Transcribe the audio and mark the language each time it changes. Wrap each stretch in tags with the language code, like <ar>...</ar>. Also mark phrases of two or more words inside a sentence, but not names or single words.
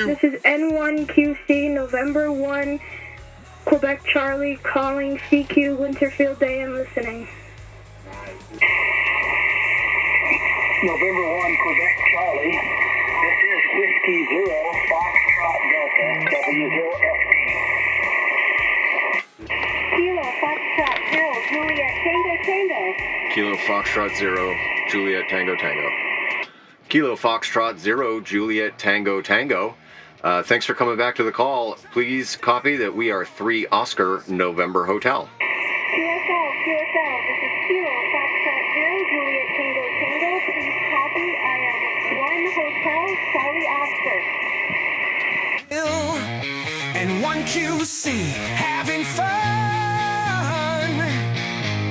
<en>This is N1QC, November 1, Quebec Charlie, calling CQ Winterfield Day and listening. November 1, Quebec Charlie. This is Whiskey Zero, Foxtrot Delta, W0FD. Kilo Foxtrot 0, Juliet Tango Tango. Kilo Foxtrot 0, Juliet Tango Tango. Kilo Foxtrot 0, Juliet Tango Tango. Thanks for coming back to the call. Please copy that we are 3 Oscar November Hotel. QSL, this is Kilo Foxtrot 0, Juliet Tango Tango. Please copy, I am 1 Hotel, Charlie Oscar. N1QC, having fun.</en>